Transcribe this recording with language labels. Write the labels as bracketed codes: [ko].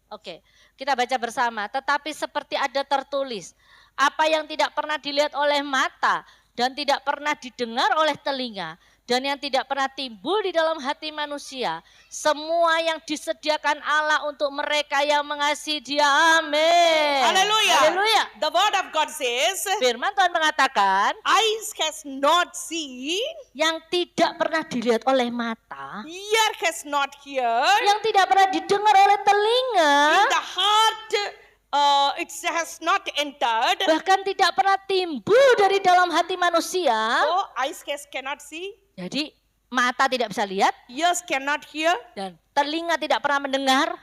[id] Oke, kita baca bersama. Tetapi seperti ada tertulis, apa yang tidak pernah dilihat oleh mata dan tidak pernah didengar oleh telinga dan yang tidak pernah timbul di dalam hati manusia, semua yang disediakan Allah untuk mereka yang mengasihi Dia. Amin. [en] Hallelujah. [id] Haleluya. [en] The word of God says, [id] Firman Tuhan mengatakan, [en] eyes has not seen, [id] yang tidak pernah dilihat oleh mata, [en] ear has not heard, [id] yang tidak pernah didengar oleh telinga, [en] in the heart it has not entered. [id] bahkan tidak pernah timbul dari dalam hati manusia. [en] So eyes cannot see, [id] Jadi mata tidak bisa lihat [en] ears cannot hear, [id] dan telinga tidak pernah mendengar.